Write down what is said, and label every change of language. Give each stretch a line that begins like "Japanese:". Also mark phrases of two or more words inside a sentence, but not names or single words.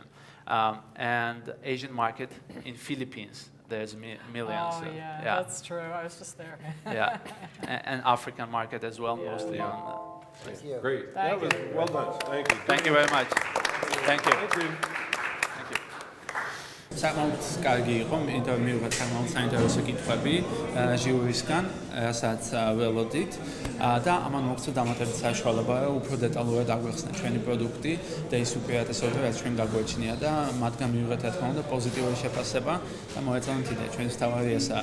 English: And Asian market in Philippines, there's millions. Oh, yeah, that's true. I was just there. Yeah, and African market as well, mostly on. Thank you. Great. Thank That was well done. Thank you. Thank you very much. Thank you. Thank you. Thank you.
Georgian: საკმაოდ კარგი იყო, იმიტომ რომ მივიღეთ საკმაოდ საინტერესო კითხვები ჟიურისგან, რასაც ველოდით და ამან მოგცა დამატებით საშუალება, რომ უფრო დეტალურად აგვეხსნა ჩვენი პროდუქტი და ის უპირატესობა, რაც ჩვენ გაგვაჩნია და მათგან მივიღეთ რა თქმა უნდა პოზიტიური შეფასება და მოეწონათ იდეა, ჩვენი თავარი ესაა.